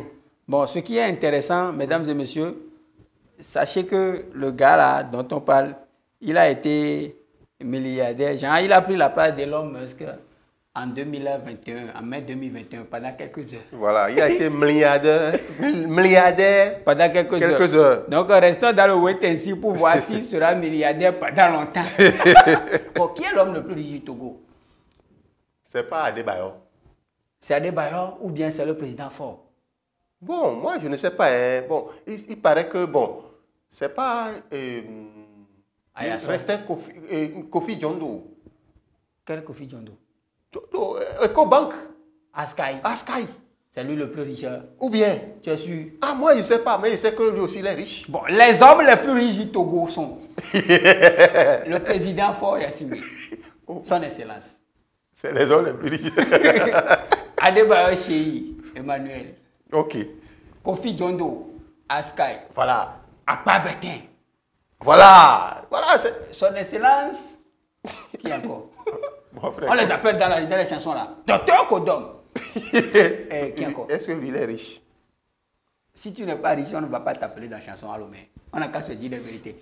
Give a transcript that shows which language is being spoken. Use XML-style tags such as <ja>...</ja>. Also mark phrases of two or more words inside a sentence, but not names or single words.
<fr>Bon, ce qui est intéressant, mesdames et messieurs, sachez que le gars là dont on parle, il a été milliardaire. Genre, il a pris la place d'Elon Musk en 2021, en mai 2021, pendant quelques heures. Voilà, il a été milliardaire pendant quelques heures. Donc, restons dans le</fr> <en>wait and see</en> <fr>pour voir s'il sera milliardaire pendant longtemps. Bon, qui est l'homme le plus riche du Togo? C'est pas Adebayor. C'est Adebayor ou bien c'est le président Faure? Bon, moi, je ne sais pas. Hein. Bon, il paraît que, bon, c'est pas... restait Kofi Djondo. Quel Kofi Djondo? EcoBank. Askai. C'est lui le plus riche. Ou bien? Tu es sûr? Ah, moi, je ne sais pas, mais je sais que lui aussi, il est riche. Bon, les hommes les plus riches du Togo sont le président Faure Yassimé, son excellence. C'est les hommes les plus riches. Adebayor Cheyi, Emmanuel. Ok. Kofi Djondo, Askai. Voilà. Akpa Betin. Voilà. Son excellence. Qui encore? Bon, frère, on les appelle dans les chansons là. Docteur Kodom. Qui encore? Est-ce que lui, il est riche? Si tu n'es pas riche, on ne va pas t'appeler dans la chanson à l'homme. On n'a qu'à se dire la vérité.</fr>